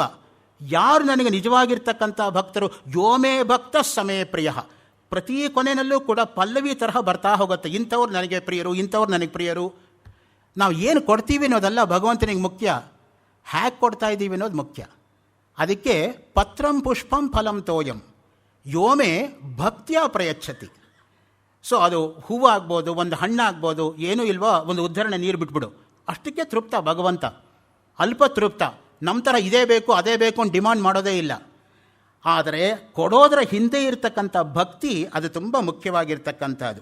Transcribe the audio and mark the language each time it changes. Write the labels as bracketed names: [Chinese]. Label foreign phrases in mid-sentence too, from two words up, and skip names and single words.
[Kannada] ಯಾರು ನನಗೆ ನಿಜವಾಗಿರ್ತಕ್ಕಂಥ ಭಕ್ತರು, [Sanskrit] ಯೋಮೇ ಭಕ್ತ ಸಮೇ ಪ್ರಿಯ. [Kannada] ಪ್ರತಿ ಕೊನೆಯಲ್ಲೂ ಕೂಡ ಪಲ್ಲವಿ ತರಹ ಬರ್ತಾ ಹೋಗುತ್ತೆ. ಇಂಥವ್ರು ನನಗೆ ಪ್ರಿಯರು, ಇಂಥವ್ರು ನನಗೆ ಪ್ರಿಯರು. ನಾವು ಏನು ಕೊಡ್ತೀವಿ ಅನ್ನೋದಲ್ಲ ಭಗವಂತನಿಗೆ ಮುಖ್ಯ, ಹ್ಯಾಕ್ ಕೊಡ್ತಾ ಇದ್ದೀವಿ ಅನ್ನೋದು ಮುಖ್ಯ. [Sanskrit] ಅದಕ್ಕೆ ಪತ್ರಂ ಪುಷ್ಪಂ ಫಲಂ ತೋಯಂ ಯೋಮೇ ಭಕ್ತಿಯ ಪ್ರಯಚ್ಛತಿ. [Kannada] ಸೊ ಅದು ಹೂವು ಆಗ್ಬೋದು, ಒಂದು ಹಣ್ಣಾಗ್ಬೋದು, ಏನೂ ಇಲ್ವೋ ಒಂದು ಉದ್ಧರಣೆ ನೀರು ಬಿಟ್ಬಿಡು, ಅಷ್ಟಕ್ಕೆ ತೃಪ್ತ ಭಗವಂತ. ಅಲ್ಪ ತೃಪ್ತ. ನಮ್ಮ ಥರ ಇದೇ ಬೇಕು ಅದೇ ಬೇಕು ಅಂತ ಡಿಮಾಂಡ್ ಮಾಡೋದೇ ಇಲ್ಲ. ಆದರೆ ಕೊಡೋದರ ಹಿಂದೆ ಇರತಕ್ಕಂಥ ಭಕ್ತಿ ಅದು ತುಂಬ ಮುಖ್ಯವಾಗಿರ್ತಕ್ಕಂಥದ್ದು.